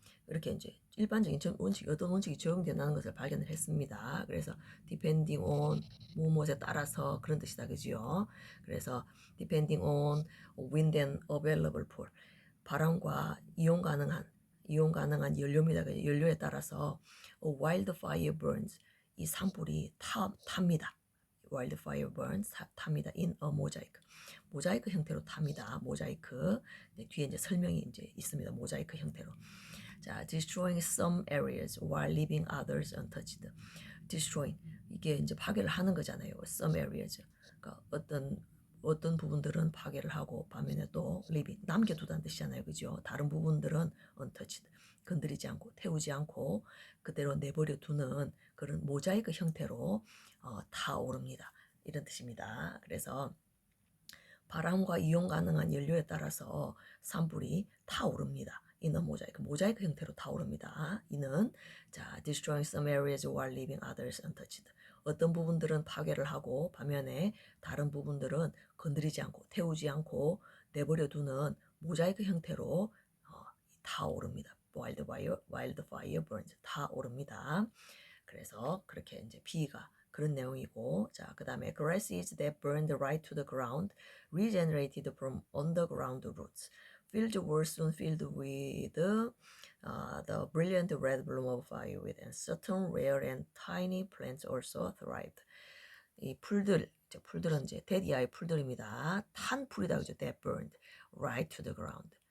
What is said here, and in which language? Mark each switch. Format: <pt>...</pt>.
<ko>이렇게 이제 일반적인 원칙, 어떤 원칙이 적용된다는 것을 발견을 했습니다. 그래서</ko> <en>depending on</en> <ko>무엇에 따라서 그런 뜻이다, 그지요?</ko> <en>그래서 depending on wind and available fuel</en> <ko>바람과 이용 가능한 연료입니다. 연료에 따라서</ko> <en>wildfire burns</en> <ko>이 산불이 탑니다.</ko> <en>wildfire burns</en> <ko>탑니다.</ko> <en>in a mosaic</en> <ko>모자이크 형태로 탑니다. 모자이크 뒤에 이제 설명이 이제 있습니다. 모자이크 형태로.</ko> <en>자, destroying some areas while leaving others untouched.</en> <ko>destroying 이게 이제 파괴를 하는 거잖아요.</ko> <en>some areas.</en> <ko>그러니까 어떤 부분들은 파괴를 하고 반면에 또 leaving 남겨두다는 뜻이잖아요, 그죠? 다른 부분들은 untouched 건드리지 않고 태우지 않고 그대로 내버려 두는 그런 모자이크 형태로 타오릅니다. 이런 뜻입니다. 그래서 바람과 이용 가능한 연료에 따라서 산불이 타오릅니다. 이는 모자이크 형태로 타오릅니다. 이는</ko> <en>자, destroying some areas while leaving others untouched.</en> <ko>어떤 부분들은 파괴를 하고 반면에 다른 부분들은 건드리지 않고 태우지 않고 내버려 두는 모자이크 형태로 타오릅니다.</ko> <en>wildfire burns</en> <ko>타오릅니다. 그래서 그렇게 이제 B가 그런 내용이고, 자, 그 다음에</ko> <en>grasses that burned right to the ground, regenerated from underground roots. Fields were soon filled with the brilliant red bloom of fireweed, and certain rare and tiny plants also thrived.</en> <ko>이 풀들은 이제 데디아의 풀들입니다. 탄 풀이다 그죠?</ko> <en>That burned right to the ground.</en>